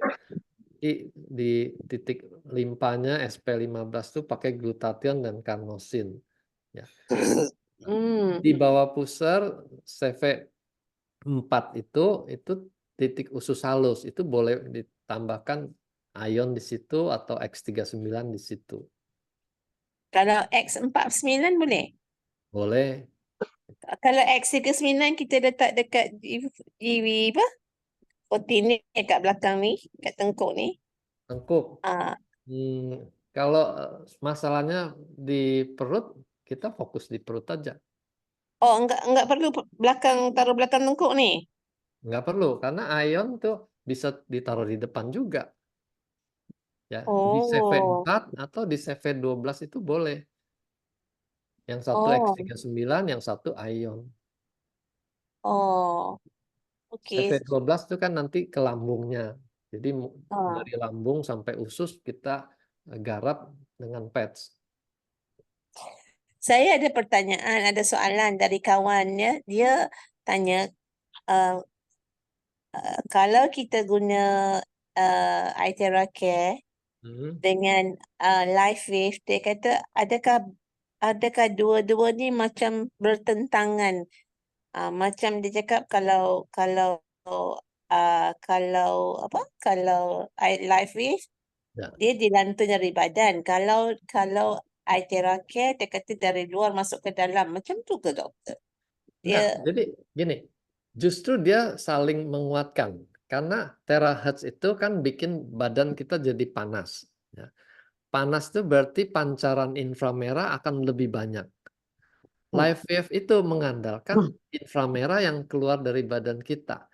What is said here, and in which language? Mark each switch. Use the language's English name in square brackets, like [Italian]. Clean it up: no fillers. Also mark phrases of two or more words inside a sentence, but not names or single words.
[Indonesian] Di titik limpanya SP15 tuh pakai glutathione dan carnosine. Ya. Di bawah pusar CV4 itu titik usus halus, itu boleh ditambahkan ion di situ atau X39 di situ. Kalau X49 boleh? Boleh. [Malay] Kalau X39 kita letak dekat di apa? Otin ni kat belakang ni, kat tengkuk ni. Tengkuk. [Indonesian] Kalau masalahnya di perut, kita fokus di perut aja. Enggak perlu taruh belakang tengkuk ni. Nggak perlu, karena ion tuh bisa ditaruh di depan juga. Ya, di CV4 atau di CV12 itu boleh. Yang satu X39, yang satu ion. CV12 itu kan nanti ke lambungnya. Jadi dari lambung sampai usus kita garap dengan patch. [Malay] Saya ada pertanyaan, ada soalan dari kawannya. Dia tanya, kalau kita guna Ateracare dengan [English] live wave, [Malay] dia kata adakah dua-dua ni macam bertentangan? Macam dia cakap kalau [English] live wave, [Malay] dia dilantar dari badan. Kalau Ateracare, dia kata dari luar masuk ke dalam. Macam tu ke doktor? [Indonesian] Jadi gini, justru dia saling menguatkan. Karena terahertz itu kan bikin badan kita jadi panas. Ya. Panas itu berarti pancaran inframerah akan lebih banyak. [English] Live wave [Indonesian] itu mengandalkan inframerah yang keluar dari badan kita.